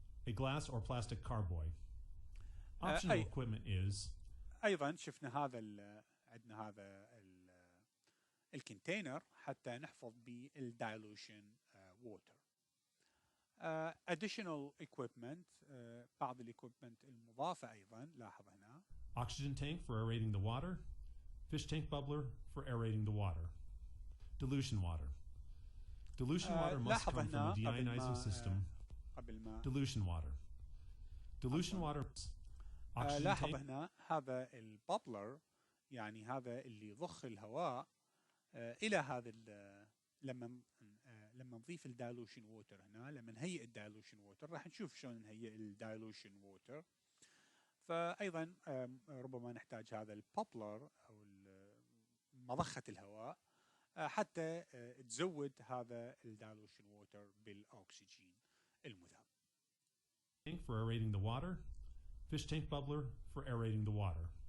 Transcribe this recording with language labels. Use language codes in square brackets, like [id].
[en] A glass or plastic carboy. Optional equipment is. [ar] أيضا شفنا عندنا هذا الكونتينر حتى نحفظ به الدايلوشن ووتر. [en] additional equipment، [ar] بعض الاكويبمنت المضافة أيضا لاحظ هنا. [en] Oxygen tank for aerating the water. Fish tank bubbler for aerating the water. Dilution water. Dilution water must come from a deionizing system. Dilution water. Dilution water. [ar] لاحظ هنا هذا البابلر يعني هذا اللي يضخ الهواء إلى هذا لما نضيف الدايلوشن ووتر هنا، لما نهيئ الدايلوشن ووتر راح نشوف شلون نهيئ الدايلوشن ووتر. فأيضا ربما نحتاج هذا البابلر أو مضخة الهواء حتى تزود هذا الدايلوشن ووتر بالأكسجين المذاب. [en] For aerating the water. Fish tank bubbler for aerating the water.